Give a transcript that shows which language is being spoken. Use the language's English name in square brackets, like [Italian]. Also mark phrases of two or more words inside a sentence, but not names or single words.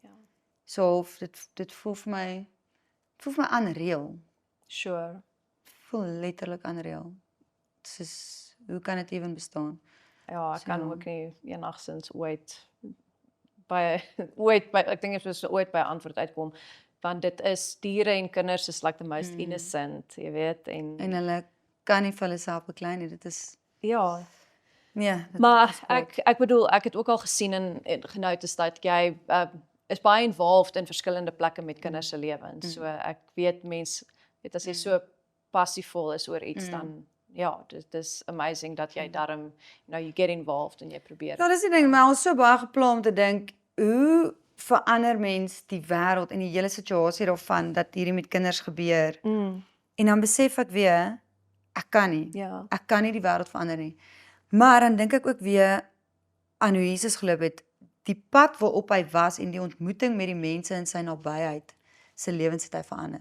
[Afrikaans] So dit voel vir my unreal. Sure. Voel letterlik unreal. Soos Hoe kan dit even bestaan? Ja, ek kan So. ook nie enigstens ooit ek dink dit is ooit by 'n antwoord uitkom, want dit is diere en kinders is [English] like the most innocent, [Afrikaans] jy weet, En hulle kan nie vir hulle self beklei nie, dit is, ja. nee, dit Maar is kwaad. ek bedoel, ek het ook al gesien en genoteer dat jy is baie involved in verskillende plekke met kinders se lewens. So ek weet mense, weet as jy so passievol is oor iets dan ja, dit is amazing dat jy daarom, [English] you get involved [Afrikaans] en jy probeer. Ja, dis die ding, maar ons so baie gepla om te dink, hoe verander mens die wêreld en die hele situasie daarvan dat hierdie met kinders gebeur? En dan besef ek weer, ek kan nie. Ja. Ek kan nie die wêreld verander nie. Maar dan dink ek ook weer aan hoe Jesus geloop het, die pad waarop hy was en die ontmoeting met die mense in sy nabyheid, sy lewens het hy verander.